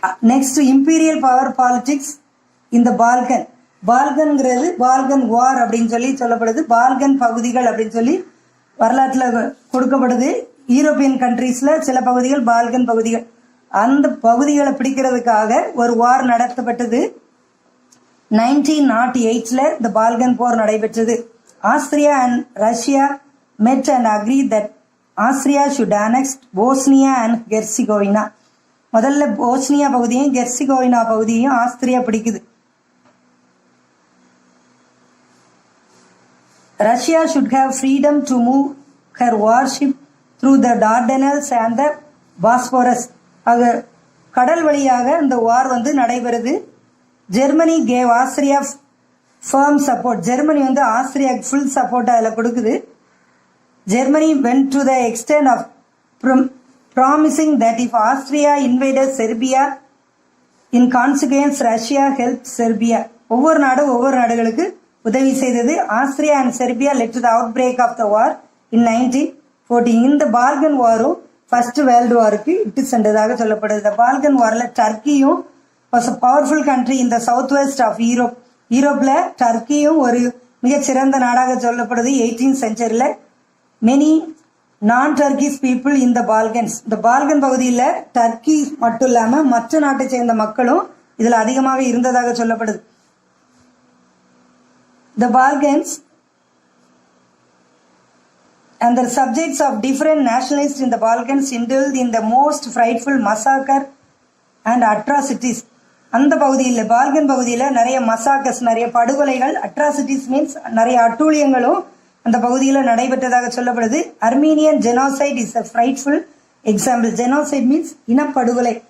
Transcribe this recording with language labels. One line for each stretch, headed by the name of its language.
Tamil: Next imperial power politics இந்த பால்கன்ங்கிறது Balkan வார் அப்படின்னு சொல்லி சொல்லப்படுது. பால்கன் பகுதிகள் அப்படின்னு சொல்லி வரலாற்றுல கொடுக்கப்படுது. யூரோப்பியன் கண்ட்ரீஸ்ல சில பகுதிகள் பால்கன் பகுதிகள், அந்த பகுதிகளை பிடிக்கிறதுக்காக ஒரு வார் நடத்தப்பட்டது. 1908ல இந்த பால்கன் போர் நடைபெற்றது.
English: Austria and Russia met and agreed that Austria should annex Bosnia and Herzegovina.
Tamil: முதல்ல போஸ்னியா பகுதியையும் கெர்சிகோவினா பகுதியையும் ஆஸ்திரியா பிடிக்குது.
English: Russia should have freedom to move her warship through the Dardanelles and the Bosphorus.
Tamil: ஆக கடல் வழியாக இந்த வார் வந்து நடைபெறுது.
English: Germany gave Austria firm support.
Tamil: Germany வந்து ஆஸ்திரியாவுக்கு ஃபுல் சப்போர்ட் அதில் கொடுக்குது.
English: Germany went to the extent of promising that if Austria invaded Serbia, in consequence Russia help Serbia.
Tamil: ஒவ்வொரு நாடுகளுக்கு உதவி செய்தது.
English: Austria and Serbia led to the outbreak of the war in 1914.
Tamil: இந்த Balkan வாரும் first world வாருக்கு இட்டு சென்றதாக சொல்லப்படுது. இந்த Balkan வார்ல டர்க்கியும்
English: Was a powerful country இந்த south west of Europe.
Tamil: யூரோப்ல டர்க்கியும் ஒரு மிகச்சிறந்த நாடாக சொல்லப்படுது 18th செஞ்சுரியில்.
English: Many non Turkish people இந்த Balkans.
Tamil: இந்த பால்கன் பகுதியில் டர்க்கி மட்டும் இல்லாமல் மற்ற நாட்டை சேர்ந்த மக்களும் இதில் அதிகமாக இருந்ததாக சொல்லப்படுது.
English: The Balkans and the subjects of different nationalists in the Balkans indulged in the most frightful massacre and atrocities.
Tamil: அந்த பகுதியில் பால்கன் பகுதியில் நிறைய மசாக்கர்ஸ், நிறைய படுகொலைகள், அட்ராசிட்டிஸ் மீன்ஸ் நிறைய அட்டூழியங்களும் அந்த பகுதியில் நடைபெற்றதாக சொல்லப்படுது.
English: Armenian genocide is a frightful example. Genocide means இனப்படுகொலை.